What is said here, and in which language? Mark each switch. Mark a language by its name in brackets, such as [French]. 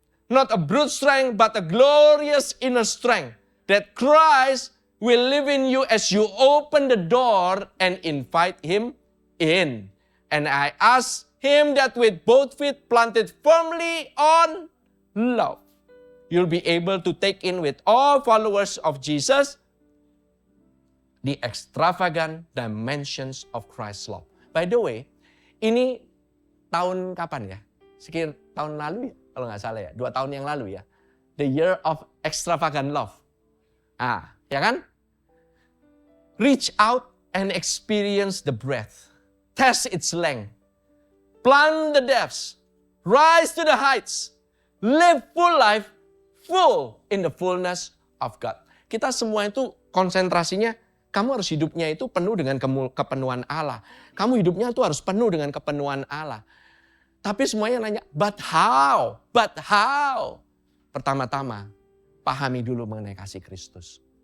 [English] Not a brute strength, but a glorious inner strength that Christ will live in you as you open the door and invite Him in. And I ask Him that with both feet planted firmly on love, you'll be able to take in with all followers of Jesus the extravagant dimensions of Christ's love. By the way, [Indonesian] ini tahun kapan ya? Sekitar tahun lalu ya, kalau nggak salah ya. 2 tahun yang lalu ya. [English] The year of extravagant love. [Indonesian] Ya kan? [English] Reach out and experience the breadth. Test its length. Plumb the depths. Rise to the heights. Live full life, full in the fullness of God. [Indonesian] Kita semua itu konsentrasinya, kamu harus hidupnya itu penuh dengan kepenuhan Allah. Kamu hidupnya itu harus penuh dengan kepenuhan Allah. Tapi semuanya nanya, [English] but how? But how? [Indonesian] Pertama-tama, pahami dulu mengenai kasih Kristus.